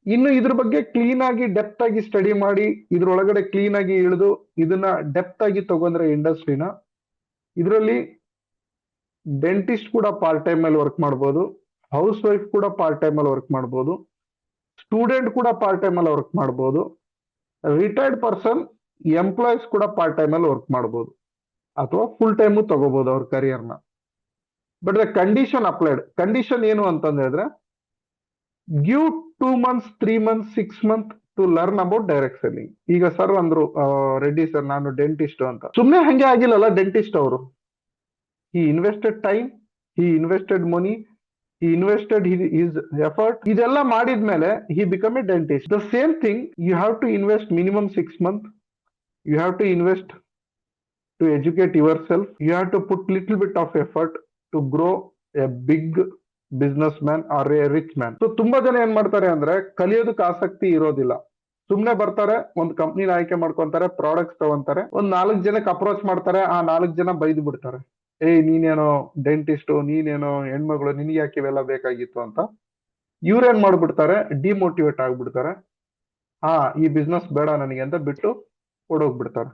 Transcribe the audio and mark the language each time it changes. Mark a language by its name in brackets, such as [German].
[Kannada] ಇನ್ನು ಇದ್ರ ಬಗ್ಗೆ ಕ್ಲೀನ್ ಆಗಿ ಡೆಪ್ತ್ ಆಗಿ ಸ್ಟಡಿ ಮಾಡಿ ಇದ್ರೊಳಗಡೆ ಕ್ಲೀನ್ ಆಗಿ ಇಳಿದು ಇದನ್ನ ಡೆಪ್ತ್ ಆಗಿ ತಗೊಂಡ್ರೆ ಇಂಡಸ್ಟ್ರಿನ, ಇದರಲ್ಲಿ ಡೆಂಟಿಸ್ಟ್ ಕೂಡ ಪಾರ್ಟ್ ಟೈಮ್ ಅಲ್ಲಿ ವರ್ಕ್ ಮಾಡ್ಬೋದು, ಹೌಸ್ ವೈಫ್ ಕೂಡ ಪಾರ್ಟ್ ಟೈಮ್ ಅಲ್ಲಿ ವರ್ಕ್ ಮಾಡ್ಬೋದು, ಸ್ಟೂಡೆಂಟ್ ಕೂಡ ಪಾರ್ಟ್ ಟೈಮ್ ಅಲ್ಲಿ ವರ್ಕ್ ಮಾಡ್ಬೋದು, ರಿಟೈರ್ಡ್ ಪರ್ಸನ್ ಎಂಪ್ಲಾಯೀಸ್ ಕೂಡ ಪಾರ್ಟ್ ಟೈಮ್ ಅಲ್ಲಿ ವರ್ಕ್ ಮಾಡ್ಬೋದು, ಅಥವಾ ಫುಲ್ ಟೈಮ್ ತಗೋಬಹುದು ಅವ್ರ ಕರಿಯರ್ನ. [English] but the condition applied, [Kannada] condition ಏನು ಅಂತಂದ ಹೇಳಿದ್ರೆ, [English] Give 2 months 3 months 6 months to learn about direct selling. [Kannada] ಈಗ ಸರ್ ಅಂದ್ರು ರೆಡ್ಡಿ ಸರ್ ನಾನು ಡೆಂಟಿಸ್ಟ್ ಅಂತ, ಸುಮ್ನೆ ಹಂಗೆ ಆಗಿಲ್ಲಲ್ಲ ಡೆಂಟಿಸ್ಟ್ ಅವರು. [English] he invested time, he invested money, he invested his effort. [Kannada] ಇದೆಲ್ಲ ಮಾಡಿದ್ಮೇಲೆ [English] he become a dentist. The same thing, you have to invest minimum 6 months. You have to invest to educate yourself. You have to put little bit of effort to grow a big businessman or a rich man. [Kannada] So ತುಂಬಾ ಜನ ಏನ್ ಮಾಡ್ತಾರೆ ಅಂದ್ರೆ ಕಲಿಯೋದಕ್ಕೆ ಆಸಕ್ತಿ ಇರೋದಿಲ್ಲ, ಸುಮ್ನೆ ಬರ್ತಾರೆ, ಒಂದು ಕಂಪ್ನಿನ ಆಯ್ಕೆ ಮಾಡ್ಕೊಂತಾರೆ, ಪ್ರಾಡಕ್ಟ್ಸ್ ತಗೊಂತಾರೆ, ಒಂದ್ 4 ಜನಕ್ಕೆ ಅಪ್ರೋಚ್ ಮಾಡ್ತಾರೆ, ಆ 4 ಜನ ಬೈದು ಬಿಡ್ತಾರೆ, ಏಯ್ ನೀನೇನೋ ಡೆಂಟಿಸ್ಟ್, ನೀನೇನೋ ಹೆಣ್ಮಗಳು, ನಿನ್ಗೆ ಯಾಕೆ ಇವೆಲ್ಲ ಬೇಕಾಗಿತ್ತು ಅಂತ. ಇವ್ರೇನ್ ಮಾಡ್ಬಿಡ್ತಾರೆ, ಡಿಮೋಟಿವೇಟ್ ಆಗ್ಬಿಡ್ತಾರೆ, ಹಾ ಈ ಬಿಸ್ನೆಸ್ ಬೇಡ ನನಗೆ ಅಂತ ಬಿಟ್ಟು ಓಡೋಗ್ಬಿಡ್ತಾರೆ.